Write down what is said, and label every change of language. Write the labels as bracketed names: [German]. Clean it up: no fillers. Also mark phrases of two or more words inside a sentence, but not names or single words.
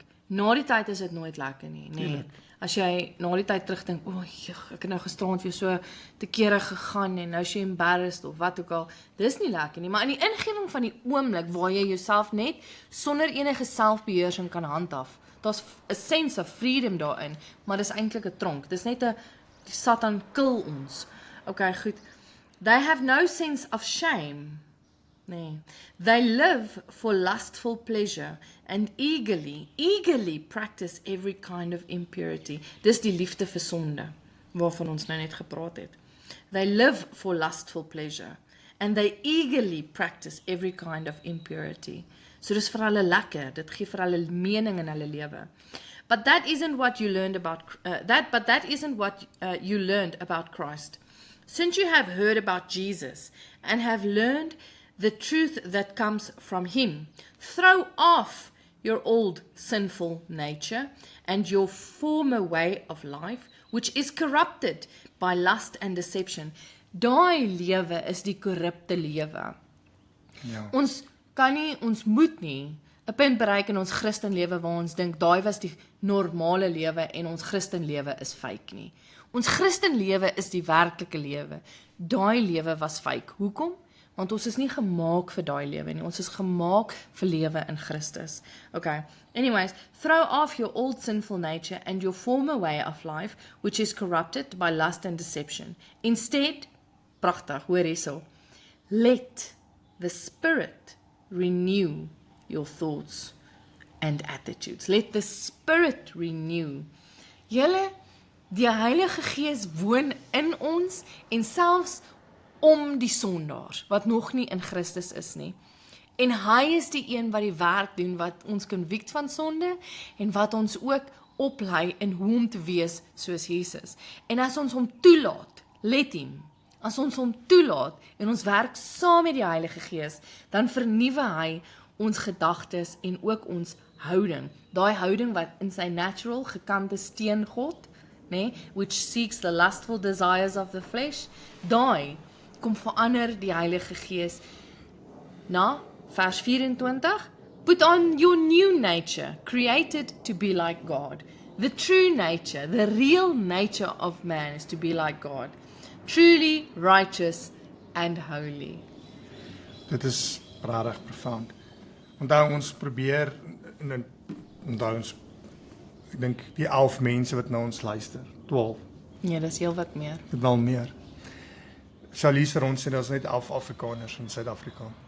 [Afrikaans] Na die tyd is dit nooit lekker nie, nee. As jy na die tyd terugdink, ek het nou gisterand weer so te kere gegaan en nou is jy embarrassed of wat ook al, dis nie lekker nie, maar in die ingewing van die oomblik waar jy jouself net sonder enige selfbeheersing kan handhaaf, daar's 'n [English] sense of freedom [Afrikaans] daarin, maar dis eintlik 'n tronk, dis net die Satan kill ons. Okay, goed. [English] They have no sense of shame. [Afrikaans] Nee. [English] They live for lustful pleasure and eagerly practice every kind of impurity. [Afrikaans] Dis die liefde vir sonde, waarvan ons nou net gepraat het. [English] They live for lustful pleasure and they eagerly practice every kind of impurity. [Afrikaans] So dis vir hulle lekker, dit gee vir hulle mening in hulle lewe. [English] But that isn't what you learned about you learned about Christ. Since you have heard about Jesus and have learned the truth that comes from Him, throw off your old sinful nature and your former way of life, which is corrupted by lust and deception. [Afrikaans] Daai lewe is die korrupte lewe. Ja. Ons moet nie 'n punt bereik in ons Christenlewe waar ons dink daai was die normale lewe en ons Christenlewe is fake nie. Ons Christenlewe is die werklike lewe. Daai lewe was fake. Hoekom? Want ons is nie gemaak vir daai lewe nie. Ons is gemaak vir lewe in Christus. Okay. [English] Anyways, throw off your old sinful nature and your former way of life, which is corrupted by lust and deception. Instead, [Afrikaans] pragtig, hoor hierso. [English] Let the Spirit renew your thoughts and attitudes. Let the Spirit renew. [Afrikaans] Julle, die Heilige Gees woon in ons en selfs om die sondaars wat nog nie in Christus is nie. En hy is die een wat die werk doen wat ons convict van sonde en wat ons ook oplei in hoe om te wees soos Jesus. En as ons hom toelaat, let hom. As ons hom toelaat en ons werk saam met die Heilige Gees, dan vernuwe hy ons gedagtes en ook ons houding. Daai houding wat in sy natural gekant is teen God, nee, [English] which seeks the lustful desires of the flesh, [Afrikaans] daai kom verander die Heilige Gees na vers 24. [English] Put on your new nature, created to be like God. The true nature, the real nature of man is to be like God. Truly righteous and holy. [Afrikaans] Dit is regtig profound. Onthou ons probeer en onthou ons ek dink die 11 mense wat na ons luister, 12. Nee, dis heel wat meer. Dit wel meer. Charlize vir ons sê daar's net 11 Afrikaners in Suid-Afrika.